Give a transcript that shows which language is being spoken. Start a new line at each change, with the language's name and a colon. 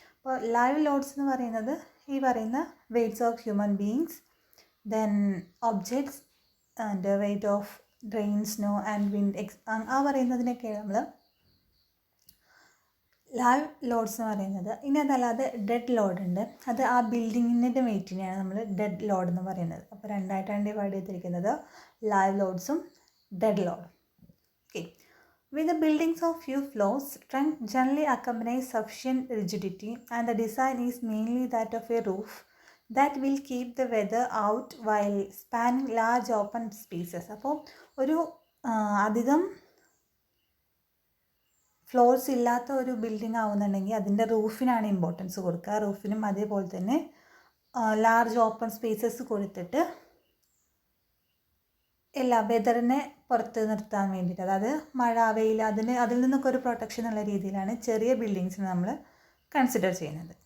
Malayalam: അപ്പോൾ live lords എന്ന് പറയുന്നത് ഈ പറയുന്ന weights of human beings, then objects and weight of rain, snow and wind ആ പറയുന്നതിനൊക്കെ നമ്മൾ ലൈവ് ലോഡ്സ് എന്ന് പറയുന്നത്. ഇനി അതല്ലാതെ ഡെഡ് ലോഡ് ഉണ്ട്, അത് ആ ബിൽഡിങ്ങിൻ്റെ വെയിറ്റിനെയാണ് നമ്മൾ ഡെഡ് ലോഡ് എന്ന് പറയുന്നത്. അപ്പോൾ രണ്ടായിട്ടാണ് ഡിവൈഡ് ചെയ്തിരിക്കുന്നത്, ലൈവ് ലോഡ്സും ഡെഡ് ലോഡും.
English: Okay, with the buildings of few floors, strength generally accompanies sufficient rigidity and the design is mainly that of a roof that will keep the weather out while spanning large open spaces.
Malayalam: അപ്പോൾ ഒരു അധികം floors ഇല്ലാത്ത ഒരു building ആവുന്നുണ്ടെങ്കിൽ അതിൻ്റെ റൂഫിനാണ് importance കൊടുക്കുക. റൂഫിനും അതേപോലെ തന്നെ large open spaces കൊടുത്തിട്ട് എല്ലാ വെതറിനെ പുറത്ത് നിർത്താൻ വേണ്ടിയിട്ട്, അതായത് മഴ, വെയിൽ, അതിൽ നിന്നൊക്കെ ഒരു പ്രൊട്ടക്ഷൻ ഉള്ള രീതിയിലാണ് ചെറിയ ബിൽഡിങ്സിന് നമ്മൾ കൺസിഡർ ചെയ്യുന്നത്.